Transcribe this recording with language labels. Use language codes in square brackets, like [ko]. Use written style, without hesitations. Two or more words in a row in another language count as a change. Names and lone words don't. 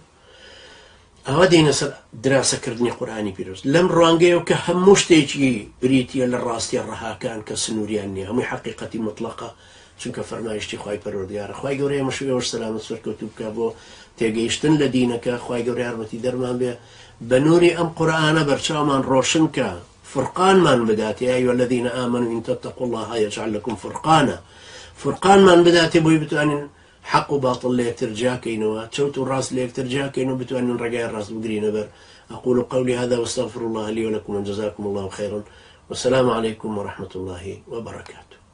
[ckb] ئەوە دێنە سەر دراسەکردنی قورئانی پیرۆز لەم ڕوانگەیەوە کە هەموو شتێکی بریتیە لە ڕاستی ڕەهاکان کە سنووریان نییە، هەمووی حەقیقەتی مطلقە، چونکە فەرمایشتی خوای پەروەردگارە. خوای گەورە ئێمەشوێوەش سەلامەت سەرکەوتوو بکە بۆ تێگەیشتن لە دینەکە. خوای گەورە یارمەتی دەرمان بێ بە نووری ئەم قورئانە بەرچاومان ڕۆشن کە، فرقانمان بدات. [ar] یا ئەیها الذین ئامنوا ئین تتقوا الله یجعل لکم فرقانا، [ckb] فرقانمان بداتێ بۆی بتوانین حق و باطل لە یەکتر جاکەینەوە، چەوت و ڕاست لە یەکتر جاکەین و بتوانین ڕێگای ڕاست بگرینە بەر. [ar] أقول قولي هذا واستغفر الله لي ولكم وجزاكم الله خيرا، والسلام عليكم ورحمة الله وبركاته.